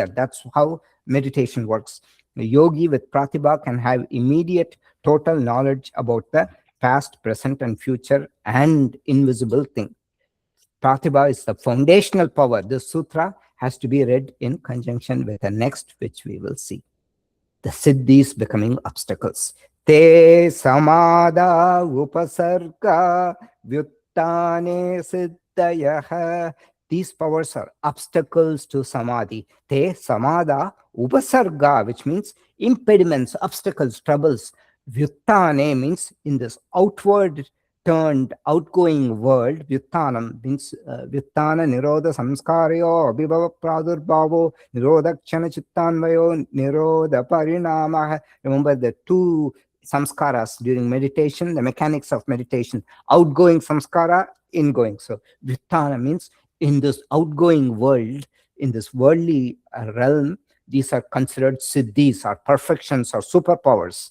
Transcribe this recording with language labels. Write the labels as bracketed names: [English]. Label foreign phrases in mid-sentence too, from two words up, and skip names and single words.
[English] That's how meditation works. The yogi with Prātibha can have immediate total knowledge about the past, present, and future and invisible thing. Prātibha is the foundational power. This sutra has to be read in conjunction with the next, which we will see. The siddhis becoming obstacles. [Sanskrit] Te samada upasarga vyuttane siddhayaha. [English] These powers are obstacles to samadhi. [Sanskrit] Te samada upasarga, [English] which means impediments, obstacles, troubles. Vyuttane means in this outward turned, outgoing world. [Sanskrit] Vyuttanam means Vyuttana nirodha samskaryo abhibhava pradurbhavo nirodakshana chittanvayo nirodha parinamaha. [English] Remember the 2 samskaras during meditation, the mechanics of meditation. Outgoing samskara, ingoing. So Vyuttana means in this outgoing world, in this worldly realm, These are considered siddhis or perfections or superpowers.